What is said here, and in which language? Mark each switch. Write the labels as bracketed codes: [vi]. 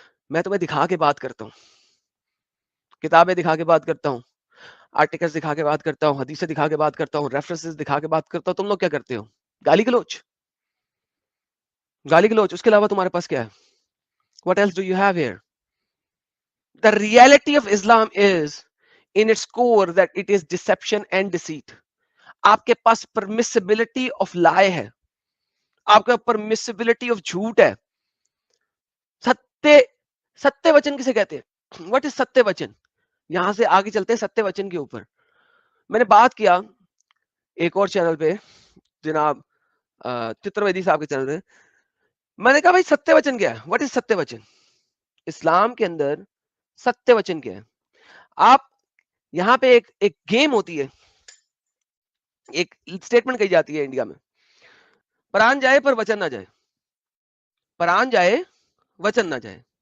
[ur] میں تمہیں دکھا کے بات کرتا ہوں, کتابیں دکھا کے بات کرتا ہوں, آرٹیکلز دکھا کے بات کرتا ہوں, حدیثیں دکھا کے بات کرتا ہوں, ریفرنسز دکھا کے بات کرتا ہوں. تم لوگ کیا کرتے ہو؟ گالی گلوچ, گالی گلوچ. اس کے علاوہ تمہارے پاس کیا ہے؟ [en] What else do you have here? The reality of Islam is in its core that it is deception and deceit. [ur] آپ کے پاس [en] permissibility of lie [ur] ہے, آپ کا permissibility of جھوٹ ہے. ستیہ وچن کسے کہتے ہیں؟ [en] What is [ur] ستیہ وچن؟ یہاں سے آگے چلتے ہیں ستیہ وچن کے اوپر. میں نے بات کیا ایک اور چینل پہ, جناب چتر ویدی صاحب کے چینل پہ, میں نے کہا بھائی ستیہ وچن کیا ہے؟ [en] What is [ur] ستیہ وچن؟ اسلام کے اندر ستیہ وچن کیا ہے؟ آپ یہاں پہ ایک گیم ہوتی ہے, ایک اسٹیٹمنٹ کہی جاتی ہے انڈیا میں, پران جائے پر وچن نہ جائے, پران جائے وچن نہ جائے.